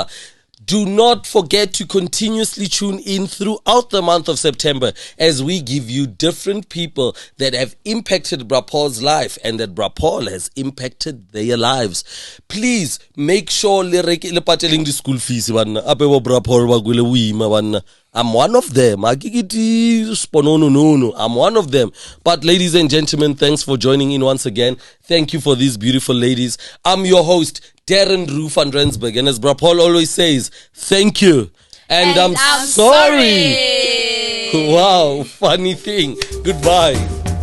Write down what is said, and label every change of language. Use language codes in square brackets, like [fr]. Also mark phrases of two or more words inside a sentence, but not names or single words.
[en] Do not forget to continuously tune in throughout the month of September as we give you different people that have impacted Bra Paul's life and that Bra Paul has impacted their lives. Please make sure [tn] le pateleng [en] the school fees [tn] banna ape bo Bra Paul ba gwele boima banna. [en] I'm one of them. I'm one of them. But ladies and gentlemen, thanks for joining in once again. Thank you for these beautiful ladies. I'm your host, Darren Roo van Rensburg. And as Bra Paul always says, thank you. And I'm sorry. Wow, funny thing. Goodbye.